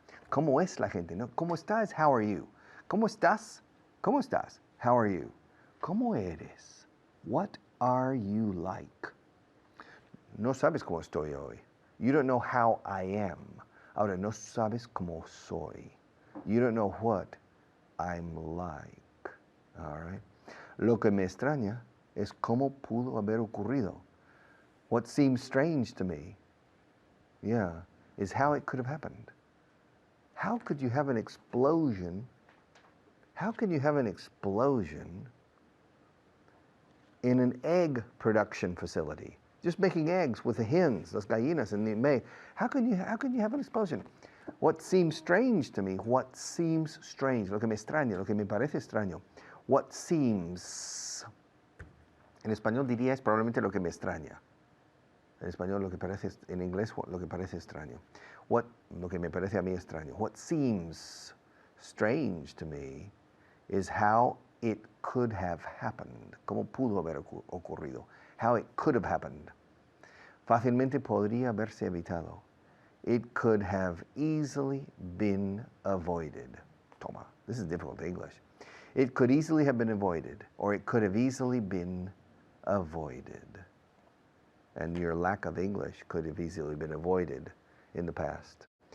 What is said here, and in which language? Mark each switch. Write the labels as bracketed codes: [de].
[es] ¿Cómo es la gente? No, ¿cómo estás? [en] How are you? [es] ¿Cómo estás? ¿Cómo estás? How are you? ¿Cómo eres? [en] What are you like? [es] No sabes cómo estoy hoy. [en] You don't know how I am. [es] Ahora, no sabes cómo soy. [en] You don't know what I'm like. All right. [es] Lo que me extraña es cómo pudo haber ocurrido. [en] What seems strange to me, yeah, is how it could have happened. How could you have an explosion? How can you have an explosion in an egg production facility? Just making eggs with the hens, las gallinas, and the may. How can you have an explosion? What seems strange to me, what seems strange, [es] lo que me extraña, lo que me parece extraño. [en] What seems, [es] en español diría es probablemente lo que me extraña. En español lo que parece, en inglés lo que parece extraño. Lo que me parece a mí extraño. [en] What seems strange to me is how it could have happened. [es] Cómo pudo haber ocurrido. [en] How it could have happened. [es] Fácilmente podría haberse evitado. [en] It could have easily been avoided. Toma, this is difficult English. It could easily have been avoided, or it could have easily been avoided. And your lack of English could have easily been avoided in the past.